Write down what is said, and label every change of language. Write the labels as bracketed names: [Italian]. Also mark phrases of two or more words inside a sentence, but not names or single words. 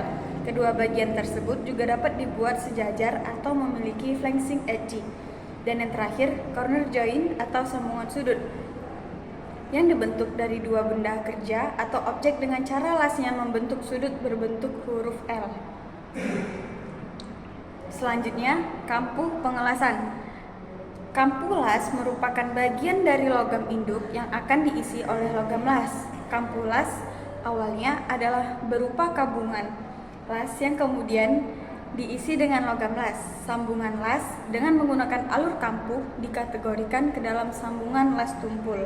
[Indonesian] Kedua bagian tersebut juga dapat dibuat sejajar atau memiliki [English] flanking edge. [Indonesian] Dan yang terakhir, [English] corner join [Indonesian] atau sambungan sudut, yang dibentuk dari dua benda kerja atau objek dengan cara lasnya membentuk sudut berbentuk huruf L. Selanjutnya, kampuh pengelasan. Kampuh las merupakan bagian dari logam induk yang akan diisi oleh logam las. Kampuh las awalnya adalah berupa kabungan las yang kemudian diisi dengan logam las. Sambungan las dengan menggunakan alur kampuh dikategorikan ke dalam sambungan las tumpul.